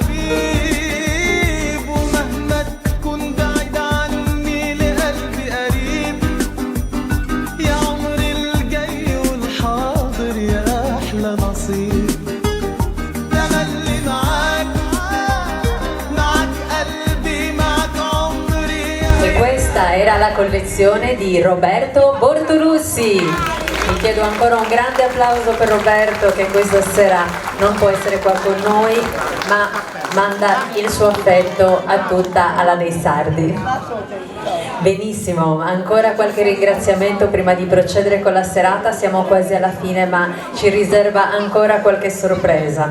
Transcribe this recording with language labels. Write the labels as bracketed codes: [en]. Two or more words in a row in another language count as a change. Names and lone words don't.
[ar] حبيب ومهما تكون بعيد عني لقلبي قريب يا عمري الجاي والحاضر يا أحلى نصيب تملي معاك معاك قلبي معاك عمري [it] E questa era la collezione di Roberto Bortolussi. Vi chiedo ancora un grande applauso per Roberto che questa sera non può essere qua con noi, ma manda il suo affetto a tutta Ala dei Sardi. Benissimo, ancora qualche ringraziamento prima di procedere con la serata, siamo quasi alla fine ma ci riserva ancora qualche sorpresa.